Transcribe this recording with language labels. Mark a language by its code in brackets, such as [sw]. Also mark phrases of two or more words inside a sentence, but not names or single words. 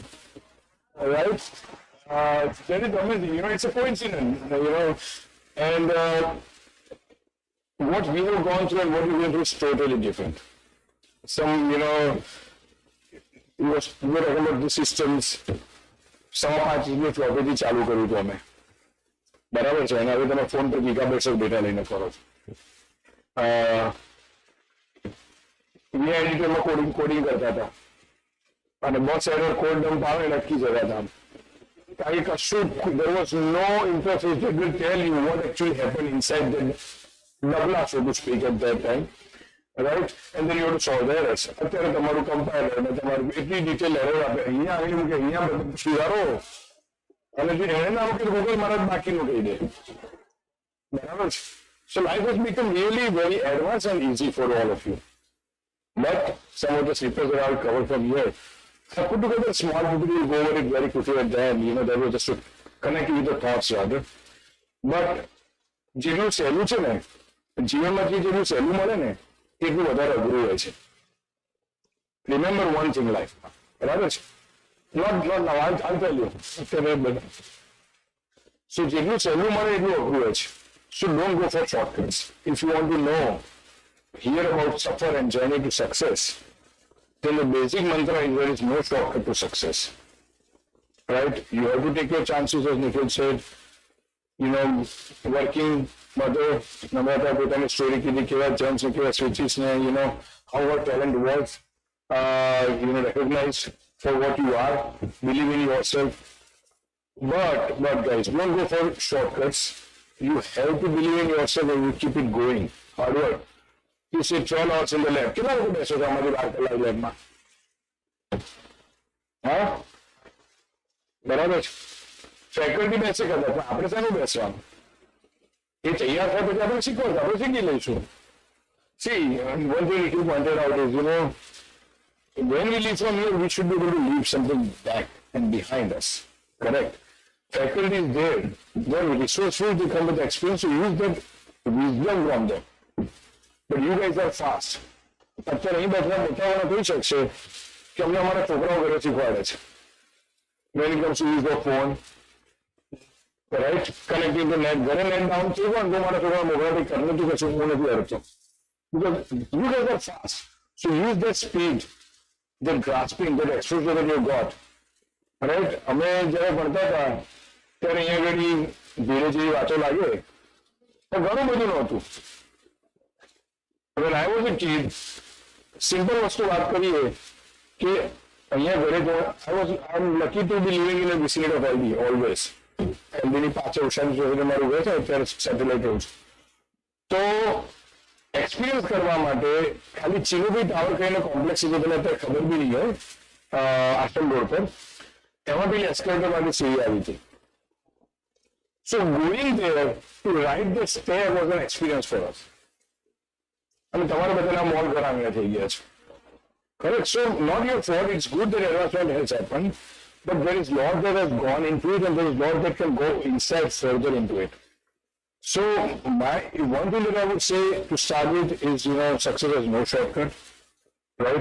[en] All right? That is amazing. You know, it's a coincidence, you know. And what we have gone through and what we went through is totally different. Some, you know, we were talking about the systems. [gu] 5.5 GB ફ્લોપીથી ચાલુ કર્યું હતું અમે, બરાબર છે? અને હવે તમે ફોન પર [en] gigabytes of data [gu] લઈને ફરો છો. વી એડિટરમાં કોડિંગ કરતા હતા અને બસ એરર કોડ ડમ્પ આવે એટલે અટકી જતા હતા. કારણ કે કશું, [en] there was no interface that will tell you what actually happened inside the nabla, so to speak, at that time. Right? And then you have to solve the errors. [gu] અત્યારે તમારું કમ્પાઇલર અને તમારું એટલી ડિટેલ એરર આપે, અહીંયા આવીને મૂકે, અહીંયા સુધારો, અને જો એને ના મૂકે તો ગૂગલ મારા બાકીનું કહી દે, બરાબર છે? [en] So life has become really very advanced and easy for all of you. But some of the snippets that I'll cover from here, I put together a small video, we'll go over it very quickly at the end. You know, that was just to connect with the thoughts rather. [gu] But જેનું સહેલું છે ને, જીવનમાંથી જેનું સહેલું મળે ને, એટલું વધારે અઘરું હોય છે. [en] Remember one thing life, [gu] બરાબર છે? [en] Not now, I'll tell you. [gu] So જેટલું સહેલું મળે એટલું અઘરું હોય છે. [en] So don't go for shortcuts. If you want to know, hear about suffer and journey to success, then the basic mantra is there is no shortcut to success. Right? You have to take your chances, as Nikhil said. You know, working mother, [gu] Namrata પોતાની સ્ટોરી કીધી, કેવા જમ્પ્સ ને કેવા સ્વિચીસ ને, [en] you know, how her talent was, you know, recognized for what you are, believe in yourself. But guys, don't go for shortcuts. You have to believe in yourself and you keep it going. Hard work. You sit 12 hours in the lab. [gu] કેટલા લોકો બેસો છો અમારી 12 કલાક લેબમાં? હા, બરાબર છે? ફેકલ્ટી બેસે કરતા, પણ આપણે શાનું બેસવાનું? એ તૈયાર થાય પછી આપણે શીખવાનું, આપણે શીખી લઈશું. [en] See, one thing you pointed out is, you know, when we leave from here, we should be able to leave something back and behind us. Correct? Faculty is there. They're resourceful, they come with experience, so use that wisdom from them. But you guys are fast. [gu] અત્યારે અહીં બેઠા મોટાવાળા કહી શકશે કે અમને અમારા છોકરાઓ ઘરે શીખવાડે છે. [en] When it comes to use the phone, right? Connecting to net, [gu] ઘરે [en] net down [gu] થયું પણ તો મારા છોકરા મોબાઈલ કરને તો કશું હું નથી કરતો. [en] Because you guys are fast. So use that speed, that grasping, that exposure that you got. Right? [gu] અમે જ્યારે ભણતા હતા ત્યારે અહીંયા આગળ ધીરે જેવી વાતો લાગે પણ ઘણું બધું નહોતું. [en] When I was a kid, simple [gu] વસ્તુ વાત કરીએ કે અહીંયા ઘરે [en] I'm lucky to be living in a vicinity of LD always. [gu] LDની પાછળ ઉષાની જોઈને મારું ઘર છે, અત્યારે સેટેલાઇટ રહું છું. તો એક્સપિરિયન્સ કરવા માટે ખાલી ચીનુભાઈ ટાવર કહીને કોમ્પ્લેક્સ છે, તમને અત્યારે ખબર બી નહીં હોય, આશ્રમ રોડ પર, એમાં પેલી એસ્કેલેટર માટે સીડી આવી હતી. [en] So going there to ride the stair was an experience for us. [gu] અને તમારા બધાના મોલ ઘર આંગણે થઈ ગયા છે. [en] Correct? So not your fault. It's good that advancement has happened, but there is lot that has gone into it, and there is lot that can go inside further into it. So one thing that I would say to start with is, success has no shortcut, right?